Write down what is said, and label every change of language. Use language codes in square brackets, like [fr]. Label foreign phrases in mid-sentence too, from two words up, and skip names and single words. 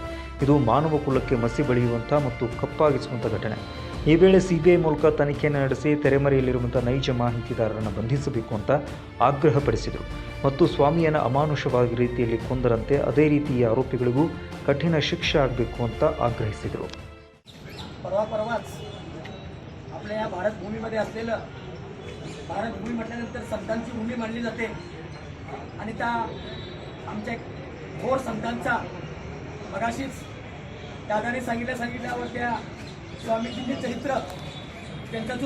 [kn] ಇದು ಮಾನವ ಕುಲಕ್ಕೆ ಮಸಿ ಬಳಿಯುವಂಥ ಮತ್ತು ಕಪ್ಪಾಗಿಸುವಂಥ ಘಟನೆ. ಈ ವೇಳೆ ಸಿಬಿಐ ಮೂಲಕ ತನಿಖೆಯನ್ನು ನಡೆಸಿ ತೆರೆಮರೆಯಲ್ಲಿರುವಂಥ ನೈಜ ಮಾಹಿತಿದಾರರನ್ನು ಬಂಧಿಸಬೇಕು ಅಂತ ಆಗ್ರಹಪಡಿಸಿದರು ಮತ್ತು ಸ್ವಾಮಿಯನ್ನು ಅಮಾನುಷವಾಗಿ ರೀತಿಯಲ್ಲಿ ಕೊಂದರಂತೆ ಅದೇ ರೀತಿ ಈ ಆರೋಪಿಗಳಿಗೂ ಕಠಿಣ ಶಿಕ್ಷೆ ಆಗಬೇಕು ಅಂತ ಆಗ್ರಹಿಸಿದರು. [mr] परवाच आपल्या या भारत भूमीमध्ये असलेलं, भारत भूमी म्हटल्यानंतर संतांची भूमी मानली जाते आणि त्या आमच्या थोर संतांचा मगाशीच दादाने सांगितल्यावर त्या स्वामीजींचे चरित्र, त्यांचा जो